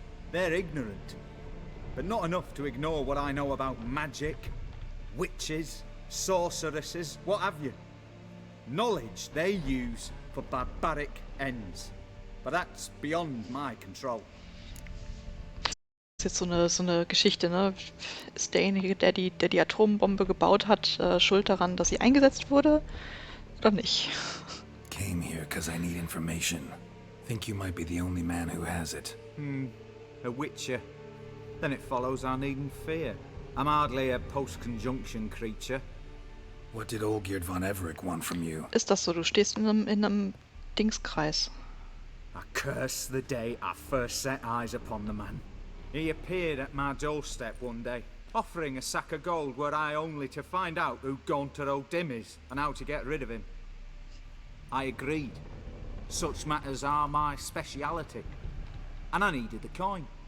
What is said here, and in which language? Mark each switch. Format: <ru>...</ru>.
<en>They're ignorant, but not enough to ignore what I know about magic, witches, sorceresses, what have you. Knowledge they use for barbaric ends. But that's beyond my control.</en> <de>Das ist jetzt so eine Geschichte, ne? Ist derjenige, der die Atombombe gebaut hat, schuld daran, dass sie eingesetzt wurde? Oder nicht?</de> <en>Came here because I need information. Think you might be the only man who has it. A witcher. Then it follows I needn't fear. I'm hardly a post-conjunction creature. What did Olgierd von Everec want from you?</en> <de>Ist das so? Du stehst in einem Dingskreis.</de> <en>I curse the day I first set eyes upon the man. He appeared at my doorstep one day, offering a sack of gold were I only to find out who Gaunter O'Dim is and how to get rid of him. I agreed. Such matters are my speciality. And I needed the coin.</en>